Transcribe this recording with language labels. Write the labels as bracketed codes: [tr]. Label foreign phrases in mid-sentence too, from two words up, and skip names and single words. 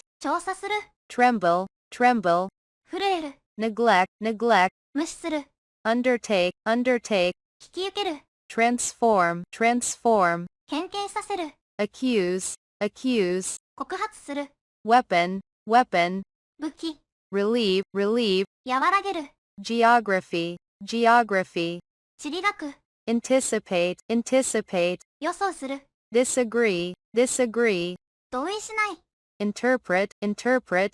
[ja] 調査する、 [en] tremble, tremble, [ja] 震える、 [en] neglect, neglect, [ja] 無視する、 [en] undertake, undertake, [ja] 引き受ける、 [en] transform, transform, [ja] 偏見させる、 [en] accuse, accuse, [ja] 告発する、 [en] weapon, weapon, [ja] 武器、 [en] relieve, relieve, [ja] 和らげる、 [en] geography, geography, [ja] 地理学、 [en] anticipate, anticipate, [ja] 予想する、 [en] disagree, disagree, [ja] 同意しない、 [en] interpret, interpret,